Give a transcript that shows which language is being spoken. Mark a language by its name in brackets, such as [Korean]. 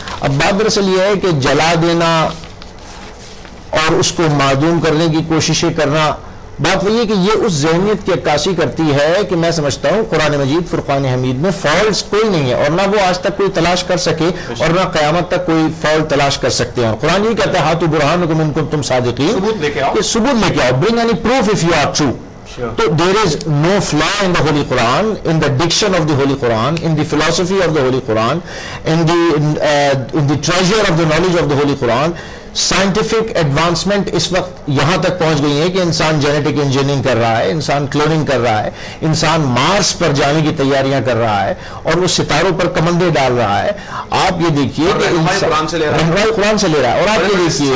[Urdu] اب بات دراصل یہ ہے کہ جلا دینا اور اس کو معدوم کرنے کی کوششیں کرنا، بات وہی ہے کہ یہ اس ذہنیت کی عکاسی کرتی ہے کہ میں سمجھتا ہوں قرآن مجید فرقان حمید میں فالٹس کوئی نہیں ہے، اور نہ وہ آج تک کوئی تلاش کر سکے اور نہ قیامت تک کوئی فالٹ تلاش کر سکتے ہیں. [Arabic] قرآن یہ کہتا ہے ہاتھو برہانکم ان کنتم صادقین، [Urdu] ثبوت لے کے آؤ، کہ ثبوت لے کے آؤ، [English] bring any proof if you are true. So there is no flaw in the Holy Quran, in the diction of the Holy Quran, in the philosophy of the Holy Quran, in the treasure of the knowledge of the Holy Quran. [Urdu] Scientific advancement اس وقت یہاں تک پہنچ گئی ہے کہ انسان genetic engineering کر رہا ہے، انسان کلوننگ کر رہا ہے، انسان مارس پر جانے کی تیاریاں کر رہا ہے، اور وہ ستاروں پر کمندے ڈال رہا ہے. آپ یہ دیکھیے کہ قرآن سے لے رہا ہے، اور آپ یہ دیکھیے